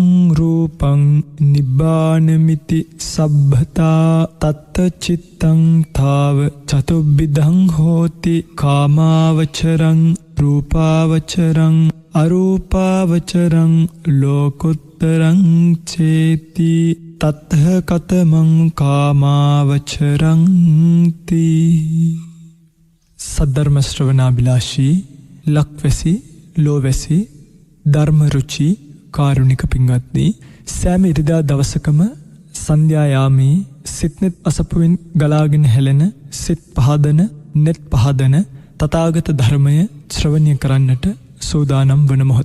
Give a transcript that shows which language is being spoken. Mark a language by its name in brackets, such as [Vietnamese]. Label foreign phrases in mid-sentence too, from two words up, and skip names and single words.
[Pali] රූපං නිබ්බානමිති සබ්බතා තත්ත චිත්තං තාව චතුබ්බිධං හෝති කාමාවචරං රූපාවචරං අරූපාවචරං ලෝකුත්තරං චේති තත්හ කතමං කාමාවචරං තී. [Sinhala] සද්ධර්ම ශ්‍රවණාභිලාෂී ලක්වැසි ලෝවැසි ධර්මරුචි කාරුණික පින්වත්නි, සෑම ඉරිදා දවසකම සන්ධ්‍යායාමේ සිට්නෙත් අසපුවෙන් ගලාගෙන හැලෙන සිත් පහදන නෙත් පහදන තථාගත ධර්මය ශ්‍රවණය කරන්නට සූදානම් වන මොහොත.